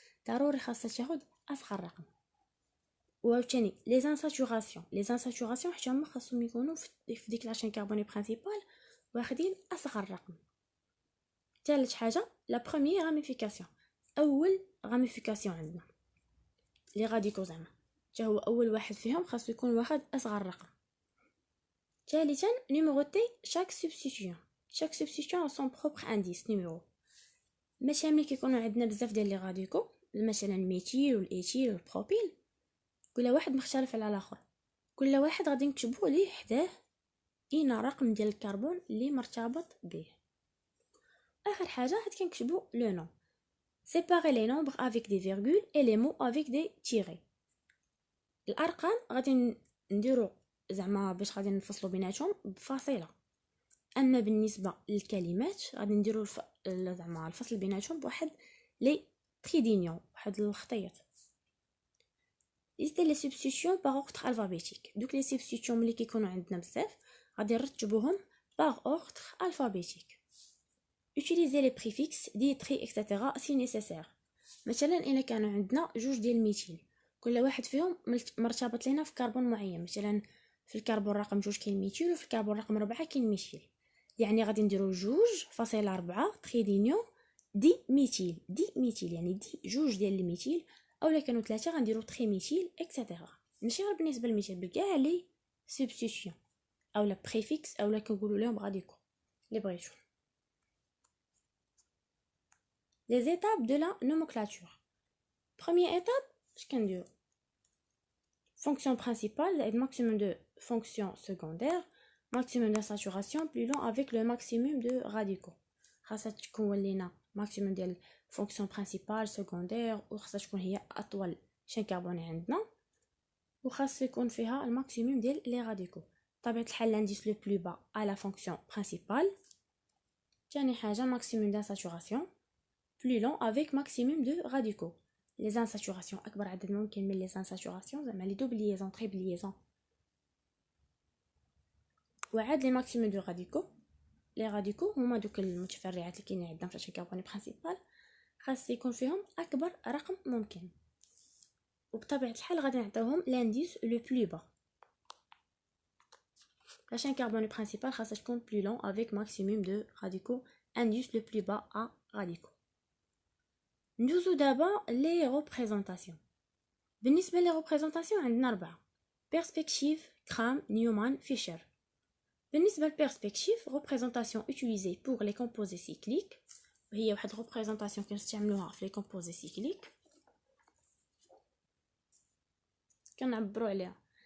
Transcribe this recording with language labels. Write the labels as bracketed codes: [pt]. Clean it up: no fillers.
[ar] ضروري خاصها تاخذ اصغر رقم. وثاني لي زانساتوراسيون حتى هما خاصهم يكونوا في ديك لاشين كربوني برينسيبال واخدين اصغر رقم. ثالث حاجه لا بروميير راميفيكاسيون، اول راميفيكاسيون عندنا لي غاديكو زعما حتى هو اول واحد فيهم خاصو يكون واخد اصغر رقم. [fr] ثالثا numéroter chaque substitution. chaque substitution a son propre indice numéro. [ar] مثلا ملي كيكونوا عندنا بزاف ديال لي راديكو مثلا الميثيل والايثيل والبروبيل كل واحد مختلف على الاخر كل واحد غادي نكتبوا ليه حداه اين رقم ديال الكربون اللي مرتبط به. اخر حاجه غادي كنكتبوا لو نوم. [fr] séparer les nombres avec des virgules et les mots avec des tirets. [ar] الارقام غادي نديروا زعما باش غادي نفصلوا بيناتهم بفاصله، اما بالنسبه للكلمات غادي نديروا زعما الفصل بيناتهم بواحد لي تريدينيون، واحد الخطيط. ليست لي سبستيتيون باغ اوردر الفابيتيك. دوك لي سبستيتيون ملي كيكونوا عندنا بزاف غادي نرتبوهم باغ اوردر الفابيتيك. [fr] utiliser les préfixes دي تري etc si nécessaire. [ar] مثلا الا كانوا عندنا جوج ديال الميثيل كل واحد فيهم مرتبط لينا في كربون معين، مثلا في الكربون رقم 2 كاين ميثيل وفي الكربون رقم 4 كاين ميثيل، يعني غادي نديرو 2.4 تريدينيون دي ميثيل. دي ميثيل يعني دي جوج ديال الميثيل، اولا كانوا 3 غنديرو تري ميثيل اكسيتيرا. ماشي غير بالنسبه للميثيل، بكاع لي سبستيتيون اولا بريفيكس اولا كنقولوا لهم راديكو لي بغيتو. [fr] les étapes de la nomenclature. Première étape, je can dire fonction principale et maximum de fonction secondaire, maximum de saturation plus long avec le maximum de radicaux. [ar] خاصها تكون لينا maximum ديال [fr] fonction principale secondaire [ar] وخاصها تكون هي اطول شين كربوني عندنا، وخاص يكون فيها الماكسيموم ديال لي راديكو. طبيعه الحال [fr] l'indice le plus bas à la fonction principale. [ar] ثاني حاجه [fr] maximum de saturation plus long avec maximum de radicaux. Les insaturations [ar] أكبر عدد ممكن من [fr] les insaturations [ar] زعما لي [fr] double liaison triple liaison. وعاد les maximum de radicaux. [ar] les radicaux هما دوك المتفرعات اللي كاينين عندنا في الكربون برينسيبال، خاص يكون فيهم أكبر رقم ممكن، وبطبيعة الحال غادي نعطيوهم [fr] l'indice le plus bas. La chaîne carbone principale [ar] خاصها تكون [fr] plus long avec maximum de radicaux, indice le plus bas à radicaux. [ar] ندوزو دابا لي ريبريزونطاسيون. بالنسبه لي ريبريزونطاسيون عندنا 4: بيرسبكتيف، كرام، نيومان، فيشر. بالنسبه للبيرسبكتيف ريبريزونطاسيون [fr] utilisée pour les composés cycliques، [ar] وهي واحد ريبريزونطاسيون كنستعملوها في لي كومبوزي سيكليك كنعبروا عليها.